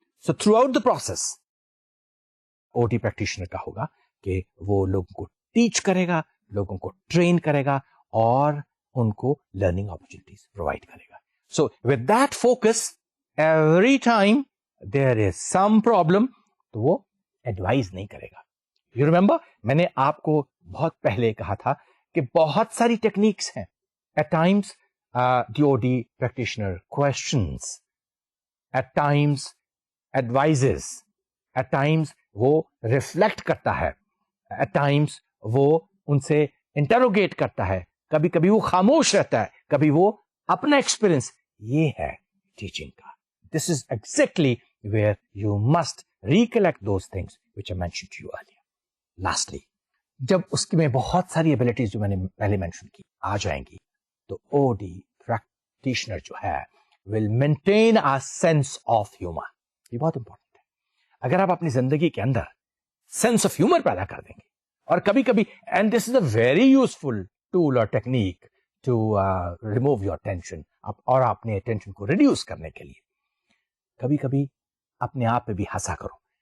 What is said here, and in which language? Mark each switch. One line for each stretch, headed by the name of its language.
Urdu: So through out the process OT practitioner کا ہوگا کہ وہ لوگوں کو ٹیچ کرے گا, لوگوں کو ٹرین کرے گا اور ان کو لرننگ اپرچونیٹیز پرووائڈ کرے گا.
English: So with that focus, every time there is some problem,
Urdu: تو وہ ایڈوائز نہیں کرے گا.
English: You remember,
Urdu: میں نے آپ کو بہت پہلے کہا تھا کہ بہت ساری ٹیکنیکس ہیں.
English: At times, the OD practitioner questions, at times advises,
Urdu: at times وہ ریفلیکٹ کرتا ہے, at times وہ ان سے انٹروگیٹ کرتا ہے, کبھی کبھی وہ خاموش رہتا ہے, کبھی وہ اپنا ایکسپیرئنس. یہ ہے ٹیچنگ کا.
English: This is exactly where you must recollect those things which I mention to you earlier.
Urdu: Lastly, جب اس میں بہت ساری ایبلٹیز جو میں نے پہلے مینشن کی آ جائیں گی, تو OD پریکٹیشنر جو ہے
English: Will maintain a sense of humour.
Urdu: یہ بہت امپورٹنٹ ہے. اگر آپ اپنی زندگی کے اندر سینس آف ہیومر پیدا کر دیں گے, اور کبھی کبھی,
English: and this is a very useful tool اور technique to remove your tension,
Urdu: اور اپنے ٹینشن کو ریڈیوس کرنے کے لیے کبھی کبھی اپنے آپ پہ بھی ہنسا کرو.